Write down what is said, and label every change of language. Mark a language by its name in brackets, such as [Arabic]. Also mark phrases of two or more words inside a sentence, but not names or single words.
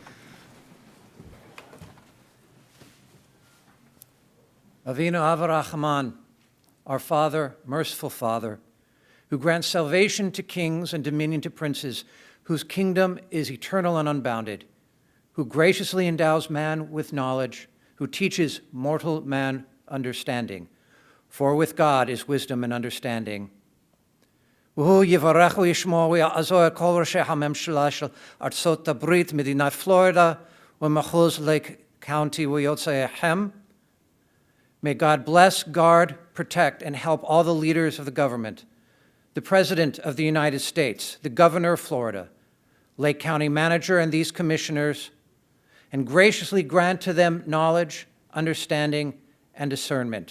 [Hebrew] אבינו אב הרחמן, [English] our Father, merciful Father, who grants salvation to kings and dominion to princes, whose kingdom is eternal and unbounded, who graciously endows man with knowledge, who teaches mortal man understanding. For with God is wisdom and understanding. [Hebrew] Who יברכו ישמרו ויעזרו כל ראשי הממשלה של ארצות הברית מדינת פלורידה ומחוז Lake County ויועציהם. [English] May God bless, guard, protect, and help all the leaders of the government, the President of the United States, the Governor of Florida, Lake County Manager, and these commissioners, and graciously grant to them knowledge, understanding, and discernment.